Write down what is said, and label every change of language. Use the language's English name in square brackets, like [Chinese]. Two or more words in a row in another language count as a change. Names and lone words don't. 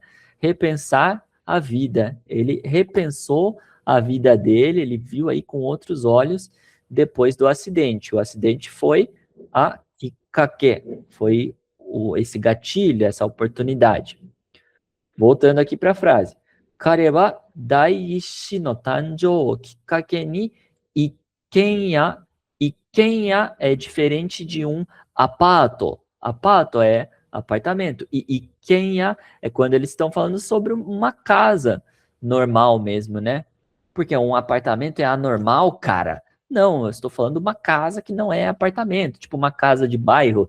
[Portuguese] Repensar a vida. Ele repensou a vida dele, ele viu aí com outros olhos depois do acidente. O acidente foi a kikake, foi esse gatilho, essa oportunidade. Voltando aqui para a frase. [Japanese] 彼は第一子の誕生をきっかけに一軒家 [Portuguese] é diferente de um apato. Apato é apartamento. E ikkenya é quando eles estão falando sobre uma casa normal mesmo, né? Porque um apartamento é anormal, cara. Não, eu estou falando de uma casa que não é apartamento, tipo uma casa de bairro.